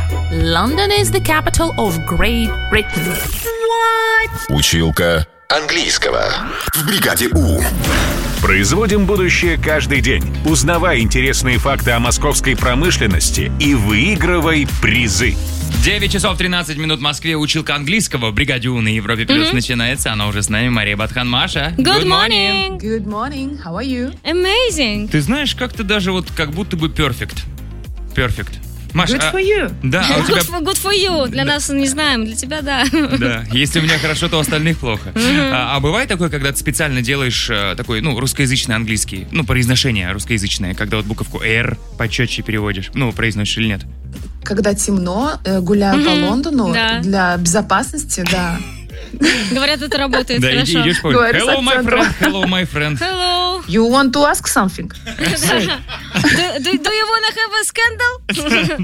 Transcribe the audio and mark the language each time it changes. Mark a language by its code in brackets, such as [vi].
[en] London is the capital of Great Britain. [ru] What? Училка английского. В бригаде У. Производим будущее каждый день. Узнавай интересные факты о московской промышленности и выигрывай призы. 9 часов 13 минут в Москве. Училка английского в бригаде У на Европе Плюс начинается. Она уже с нами, Мария Батхан. Маша, [en] Good morning. Good morning. How are you? Amazing. [ru] Ты знаешь, как-то даже вот как будто бы perfect. [en] Perfect. Маша, good for you. [ru] Да, а у тебя... [en] good for you. [ru] Для нас не знаем, для тебя да. Да, если у меня хорошо, то у остальных плохо. А бывает такое, когда ты специально делаешь такой, ну, русскоязычный английский, ну, произношение русскоязычное, когда вот буковку R почетче переводишь, ну, произносишь или нет? Когда темно, гуляю по Лондону, да. Для безопасности, да. Говорят, это работает, да, хорошо. Идешь, говорю, [en] hello, my friend, hello, my friend. Hello. You want to ask something? do you want to have a scandal?